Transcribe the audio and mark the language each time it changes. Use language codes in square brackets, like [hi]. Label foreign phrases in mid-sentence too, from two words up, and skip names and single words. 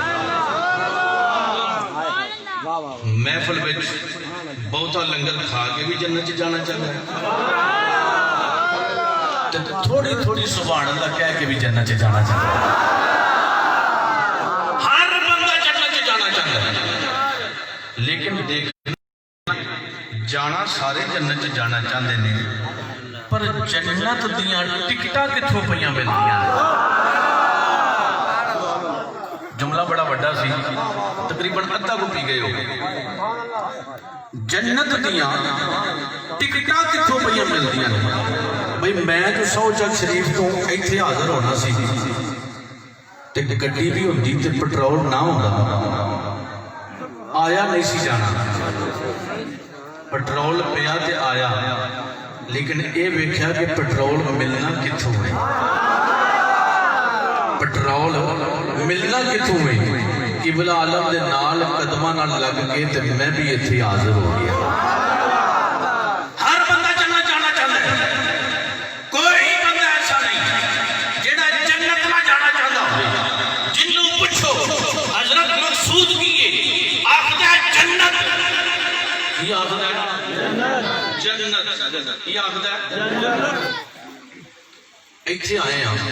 [pa] محفل وچ بہتا لنگر کھا کے بھی جنت جانا چاہتا ہے، تھوڑی تھوڑی [ar] سبحان اللہ [pa] کہہ کے بھی جنت جانا چاہتا ہے، ہر بندہ جنت جانا چاہتا ہے، لیکن دیکھنا جانا سارے جنت جانا چاہتے ہیں، پر جنت دیاں ٹکٹاں کتھوں پیاں ملدیاں؟ جملہ بڑا بڑا سی، تقریباً ادھا کو پی گئے ہو، جنت دیاں ٹکٹاں کتھوں پیاں ملدیاں نے؟ بھئی میں جو 100 چک شریف تو ایتھے حاضر ہونا سی، تے گڈی بھی ہوندی تے پٹرول نہ ہوندا، آیا نہیں سی جانا، پٹرول پیا تے آیا، لیکن اے ویکھیا کہ پٹرول ملنا کتھوں ہے، پٹرول ملنا کتھوں ہے؟ قبلہ عالم دے نال قدمہ نہ لگ کے تے میں بھی ایتھے حاضر ہو گیا۔ ہر بندہ جنت جانا چاہتا ہے، کوئی بندہ ایسا نہیں جڑا جنت نہ جانا چاہتا ہو، جنوں پوچھو حضرت مقصود کیے آخدہ جنت، یہ آخدہ جنت، یہ آخدہ جنت، ایتھے آئے ہیں۔